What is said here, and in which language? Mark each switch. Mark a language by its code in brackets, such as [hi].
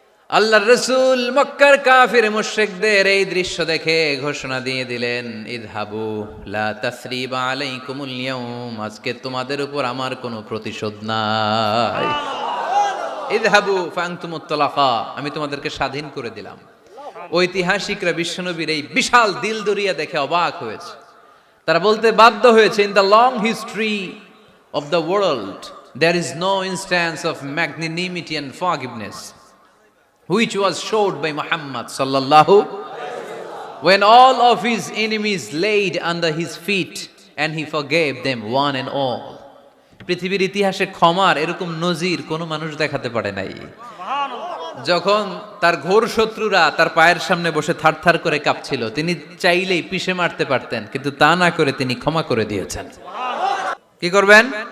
[bn] আল্লাহর রাসূল মক্কার কাফির মুশরিকদের এই দৃশ্য দেখে ঘোষণা দিয়ে দিলেন, [ar] ইযহাবু লা তাসরিবা আলাইকুমুল ইয়াউম, [bn] আজকে তোমাদের উপর আমার কোনো প্রতিশোধ নাই। [ar] ইযহাবু ফাআনতুমুত তালাকা, [bn] আমি তোমাদেরকে স্বাধীন করে দিলাম। ঐতিহাসিকরা বিশ্বনবীর এই বিশাল দিলদরিয়া দেখে অবাক হয়েছে। [en] তারা বলতে বাধ্য হয়েছে, in the long history of the world there is no instance of magnanimity and forgiveness which was showed by Muhammad sallallahu when all of his enemies laid under his feet and he forgave them one and all. [bn] পৃথিবীর ইতিহাসে ক্ষমার এরকম নজির কোনো মানুষ দেখাতে পারে নাই। যখন তার ঘোর শত্রুরা তার পায়ের সামনে বসে থারথার করে কাঁপছিল, তিনি চাইলেই পিষে মারতে পারতেন, কিন্তু তা না করে তিনি ক্ষমা করে দিয়েছেন। কি করবেন?